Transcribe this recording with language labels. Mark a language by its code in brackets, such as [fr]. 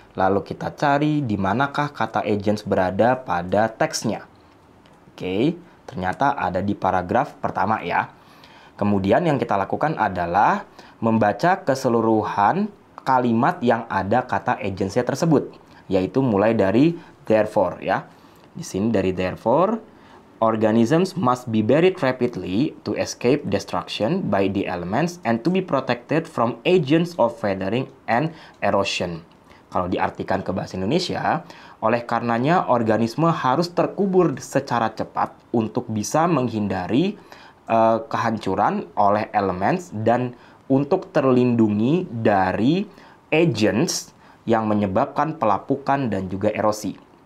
[id] Lalu kita cari di manakah kata agents berada pada teksnya. Oke, ternyata ada di paragraf pertama ya. Kemudian yang kita lakukan adalah membaca keseluruhan kalimat yang ada kata agency tersebut, yaitu mulai dari therefore ya. Di sini dari [en] therefore, organisms must be buried rapidly to escape destruction by the elements and to be protected from agents of weathering and erosion. [id] Kalau diartikan ke bahasa Indonesia, oleh karenanya organisme harus terkubur secara cepat untuk bisa menghindari kehancuran oleh elements dan untuk terlindungi dari agents yang menyebabkan pelapukan dan juga erosi.